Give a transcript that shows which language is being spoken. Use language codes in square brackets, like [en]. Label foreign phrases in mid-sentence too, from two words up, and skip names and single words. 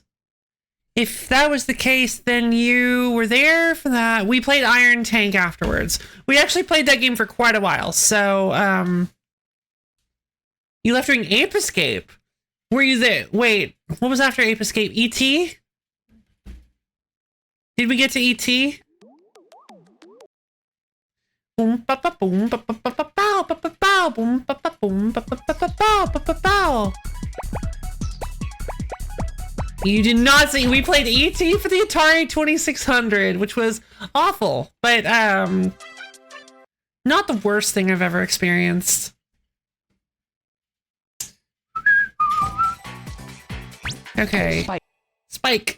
[en] If that was the case, then you were there for that. We played Iron Tank afterwards. We actually played that game for quite a while, so, you left during Ape Escape. Were you there? Wait, what was after Ape Escape? E.T.? Did we get to E.T.? Boom ba ba boom ba ba ba ba bow ba ba bow boom ba ba boom ba ba ba ba bow ba ba bow. You did not see. We played E.T. for the Atari 2600, which was awful, but not the worst thing I've ever experienced. Okay, Spike.